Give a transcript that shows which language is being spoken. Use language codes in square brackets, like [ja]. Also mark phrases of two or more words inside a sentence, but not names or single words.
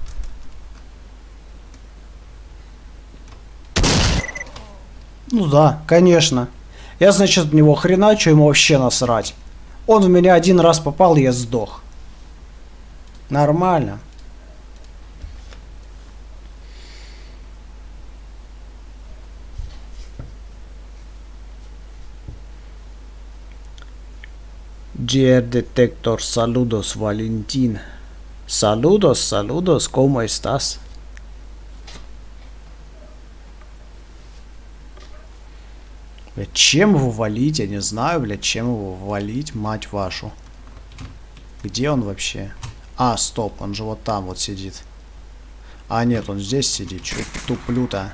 [ru] Ну да, конечно. Я, значит, в него хреначу, ему вообще насрать. Он в меня один раз попал, и я сдох. Нормально. [es] GR Detector, saludos Valentín. Saludos, saludos, ¿cómo estás? [ru] Блядь, чем его валить? Я не знаю, блядь, чем его валить, мать вашу. Где он вообще? А, стоп, он же вот там вот сидит. А, нет, он здесь сидит. Чё туплю-то?